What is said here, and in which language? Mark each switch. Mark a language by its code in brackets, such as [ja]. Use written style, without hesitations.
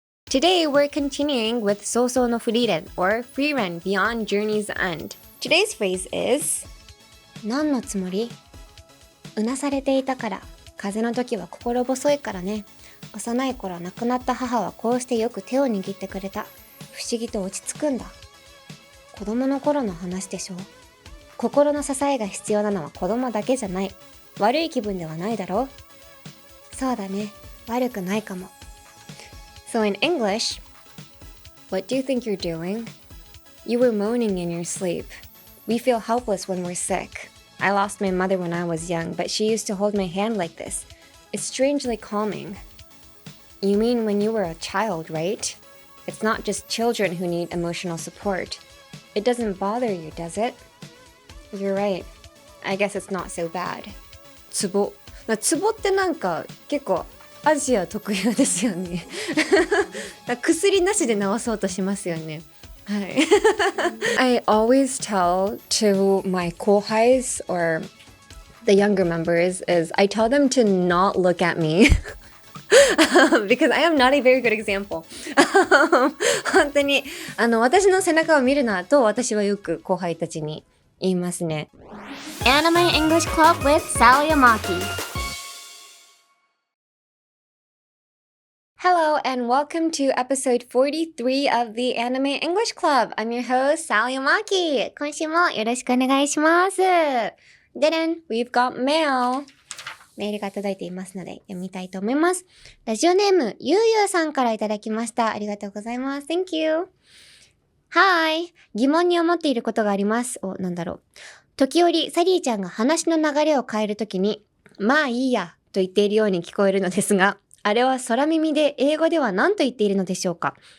[en] Today we're continuing with 葬送のフリーレン or Frieren Beyond Journey's End. Today's phrase is なんのつもり？ [ja] うなされていたから、風邪の時は心細いからね。幼い頃亡くなった母はこうしてよく手を握ってくれた。不思議と落ち着くんだ。子供の頃の話でしょう。心の支えが必要なのは子供だけじゃない。悪い気分ではないだろう。そうだね。悪くないかも。 [en] So in English, what do you think you're doing? You were moaning in your sleep. We feel helpless when we're sick. I lost my mother when I was young, but she used to hold my hand like this. It's strangely calming. You mean when you were a child, right? It's not just children who need emotional support. It doesn't bother you, does it? You're right. I guess it's not so bad. [ja] ツボ。ツボってなんか結構アジア特有ですよね。薬なしで治そうとしますよね。はい。 [en] I always tell to my 後輩 or the younger members is I tell them to not look at me. Because I am not a very good example. [ja] 本当に私の背中を見るなと私はよく後輩たちに言いますね。 [en] Anime English Club with Sal Yamaki. Hello and welcome to episode 43 of the Anime English Club. I'm your host, Sal Yamaki. [ja] 今週もよろしくお願いします。 [en] Then we've got mail. [ja] メールが届いていますので読みたいと思います。ラジオネームゆうゆうさんからいただきました。ありがとうございます。 [en] Thank you. Hi. [ja] 疑問に思っていることがあります。なんだろう。時折サリーちゃんが話の流れを変えるときにまあいいやと言っているように聞こえるのですが、あれは空耳で英語では何と言っているのでしょうか？